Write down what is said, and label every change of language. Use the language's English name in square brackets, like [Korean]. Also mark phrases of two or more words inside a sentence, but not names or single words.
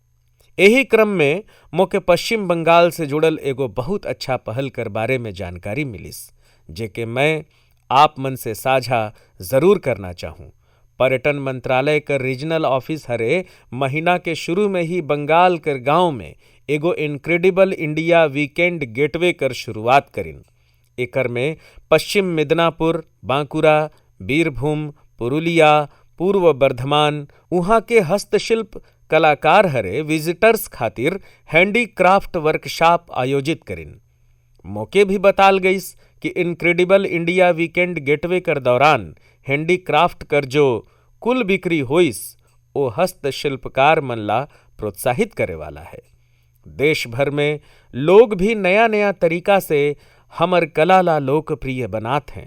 [Sadri] यही क्रम में मोके पश्चिम बंगाल से जुड़ल एगो बहुत अच्छा पहल कर बारे में जानकारी मिलिस, जेके मैं आप मन से साझा जरूर करना चाहूँ। पर्यटन मंत्रालय कर [English] regional office [Sadri] हरे महीना के शुरू में ही बंगाल कर गांव में एगो इनक्रेडिबल इंडिया वीकेंड गेटवे कर शुरुआत करिन। एकर में पश्चिम मिदनापुर, बांकुरा, बीरभूम, पुरुलिया, पूर्व बर्धमान उहाँ के हस्तशिल्प कलाकार हरे विजिटर्स खातिर [English] handicraft workshop [Sadri] आयोजित करिन। मौके भी बताल गईस कि इनक्रेडिबल इंडिया वीकेंड गेटवे कर दौरान हैंडीक्राफ्ट कर जो कुल बिक्री होइस ओ हस्तशिल्पकार मन ला प्रोत्साहित करे वाला है। देश भर में लोग भी नया नया तरीका से हमर कला ला लोकप्रिय बनात हैं।